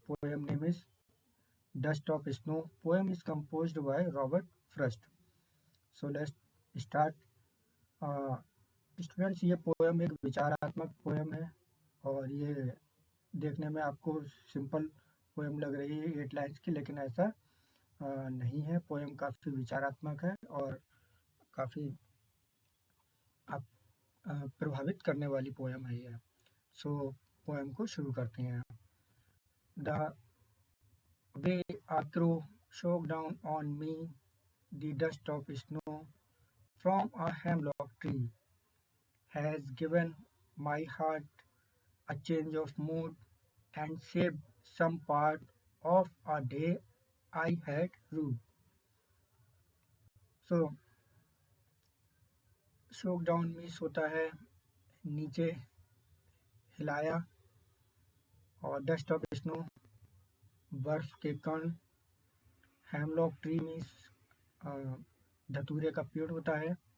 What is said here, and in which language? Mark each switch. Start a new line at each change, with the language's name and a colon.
English: Poem name is Dust of Snow. Poem is composed by Robert Frost. So let's start.
Hindi: Students ये poem एक विचारात्मक poem है और ये देखने में आपको सिंपल पोएम लग रही है 8 लाइन्स की, लेकिन ऐसा नहीं है। पोएम काफ़ी विचारात्मक है और काफ़ी आप प्रभावित करने वाली पोएम है ये। सो पोएम को शुरू करते हैं।
English: The way a crow shook down on me the dust of snow from a hemlock tree has given my heart a change of mood and saved some part of a day I had rued. So shook down means
Hindi: होता है नीचे हिलाया, और dust of snow बर्फ के कण। Hemlock tree means धतूरे का पेड़ होता है।